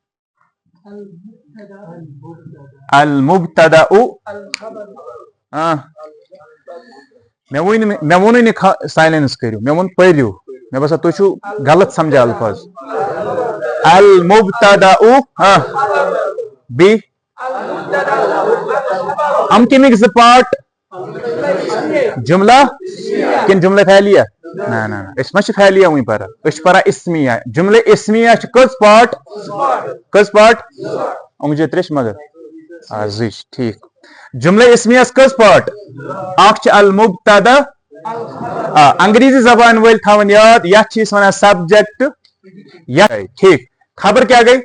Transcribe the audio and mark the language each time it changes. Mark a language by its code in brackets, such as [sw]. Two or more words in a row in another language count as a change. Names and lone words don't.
[ks] المبتدا مےٚ ووٚنُے نہٕ سایلینس کٔرِو, مےٚ ووٚن پٔرِو. مےٚ باسان تُہۍ چھِو غلط سمجھان الفاظ. المبتدا بیٚیہِ یِم کَمِکۍ زٕ پارٹ جملہ کِنہٕ جملہ فعلیہ؟ نہ نہ أسۍ ما چھِ فعلیہ وٕنۍ پران, أسۍ چھِ پران اسمیہ. جملہ اسمیہ چھِ کٔژ پارٹ؟ کٔژ پارٹ؟ اونگجہِ ترٛےٚ چھِ مگر زٕ چھِ ٹھیٖک. جملہ اسمیہس کٔژ پارٹ؟ اکھ چھِ المبتدا. انگریزی زبان وٲلۍ تھاوان یاد یتھ چھِ أسۍ وَنان سبجیکٹ. ٹھیٖک. خبر کیٛاہ گٔے؟